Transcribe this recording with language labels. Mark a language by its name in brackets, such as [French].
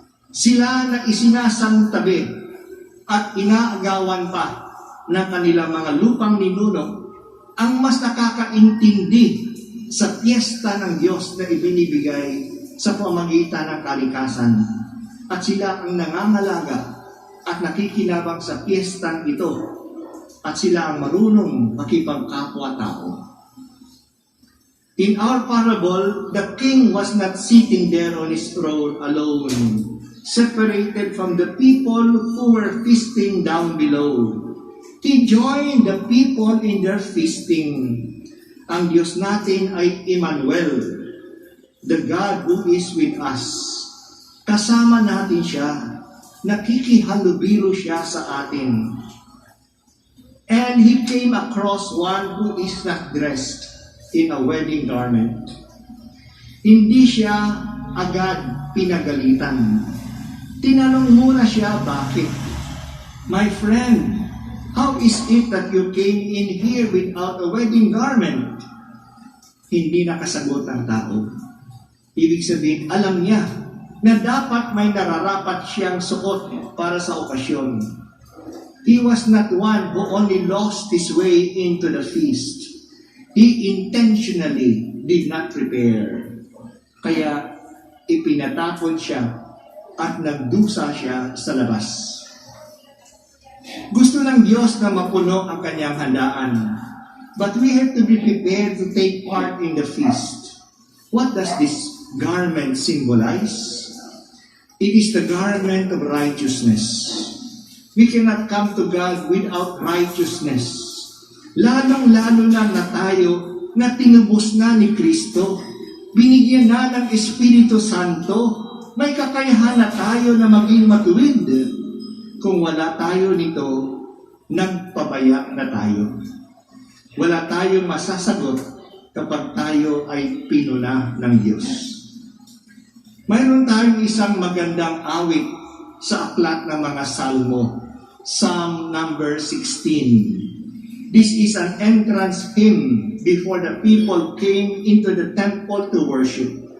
[Filipino] Sila na isinasantabi at inaagawan pa ng kanilang mga lupang ninuno ang mas nakakaintindi sa piyesta ng Diyos na ibinibigay sa pamagitan ng kalikasan. At sila ang nangangalaga at nakikinabang sa piyestang ito. At sila ang marunong makipagkapwa-tao. [English] In our parable, the king was not sitting there on his throne alone, separated from the people who were feasting down below. He joined the people in their feasting. [Filipino] Ang Diyos natin ay Emmanuel, [English] the God who is with us. [Filipino] Kasama natin siya, nakikihalubilo siya sa atin. [English] And he came across one who is not dressed in a wedding garment. [Filipino] Hindi siya agad pinagalitan. Tinanong muna siya, bakit? [English] My friend, how is it that you came in here without a wedding garment? [Filipino] Hindi nakasagot ang tao. Ibig sabihin, alam niya na dapat may nararapat siyang suot para sa okasyon. [English] He was not one who only lost his way into the feast. He intentionally did not prepare. [Filipino] Kaya ipinatapon siya at nagdusa siya sa labas. Gusto ng Diyos na mapuno ang kanyang handaan. [English] But we have to be prepared to take part in the feast. What does this garment symbolize? It is the garment of righteousness. We cannot come to God without righteousness. [Filipino] Lalong-lalo na tayo na tinubos na ni Kristo. Binigyan na ng Espiritu Santo. May kakayahan na tayo na maging matuwid. Kung wala tayo nito, nagpabaya na tayo. Wala tayong masasagot kapag tayo ay pinuna ng Diyos. Mayroon tayong isang magandang awit sa aklat ng mga salmo. [English] Psalm number 16. This is an entrance hymn before the people came into the temple to worship.